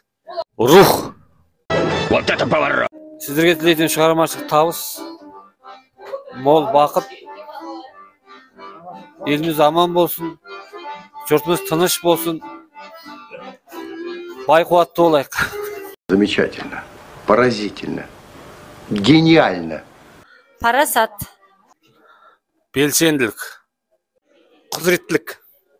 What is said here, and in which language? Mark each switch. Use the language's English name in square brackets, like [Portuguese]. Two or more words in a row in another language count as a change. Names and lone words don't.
[Kazakh] Рух. Сіздерге тілейтін шығармашылық табыс. Мол бақыт. Еліміз аман болсын. Жұртымыз тыныш болсын. Бай қуатты болайық. [Russian] Замечательно. Поразительно. Гениально. [Kazakh] Парасат. белсенділік, құзыреттілік,